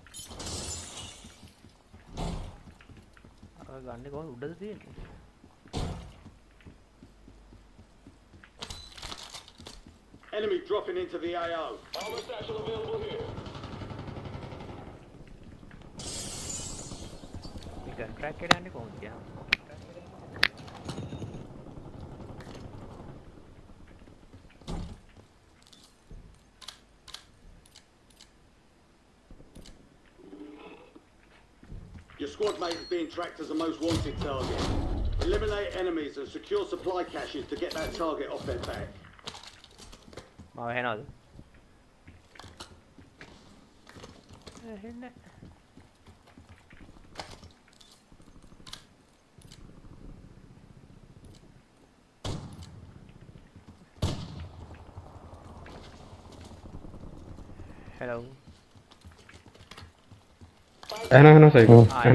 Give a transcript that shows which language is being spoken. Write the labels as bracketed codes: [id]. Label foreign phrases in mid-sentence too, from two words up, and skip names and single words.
[si] ගන්න කොහොමද උඩද තියෙන්නේ? [en] Enemy dropping into the AO. Armor satchel available here. [si] මේ කොන්ට්‍රැක්ට් එකට යන්නේ කොහොමද කියන්නේ? [en] Your squad mate is being tracked as a most wanted target. Eliminate enemies and secure supply caches to get that target off their back. [si] මාව ඇහෙනවද? ඇහෙන්නේ නැහැ. [en] Hello. [ar] انا سايكو انا